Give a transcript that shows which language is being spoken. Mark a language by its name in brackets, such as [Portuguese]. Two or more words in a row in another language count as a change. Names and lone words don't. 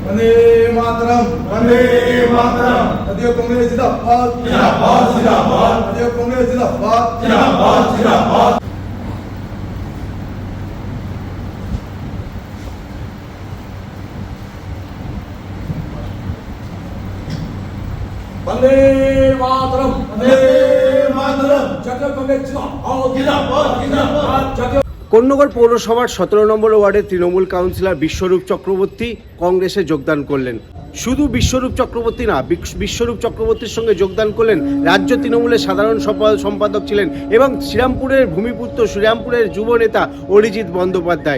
[Hindi] वंदे मातरम, वंदे मातरम। भारतीय कांग्रेस जिंदाबाद, जिंदाबाद, जिंदाबाद। भारतीय कांग्रेस जिंदाबाद, जिंदाबाद, जिंदाबाद। वंदे मातरम, वंदे मातरम। [Bangla] জাতীয় কংগ্রেস জিন্দাবাদ, জিন্দাবাদ, জিন্দাবাদ। জাতীয় কোন্নগর পৌরসভার 17 নম্বর ওয়ার্ডের তৃণমূল কাউন্সিলর বিশ্বরূপ চক্রবর্তী কংগ্রেসে যোগদান করলেন। শুধু বিশ্বরূপ চক্রবর্তী না, বিশ্বরূপ চক্রবর্তীর সঙ্গে যোগদান করলেন রাজ্য তৃণমূলের সাধারণ সম্পাদক ছিলেন এবং শ্রীরামপুরের ভূমিপুত্র, শ্রীরামপুরের যুব নেতা অরিজিৎ বন্দ্যোপাধ্যায়।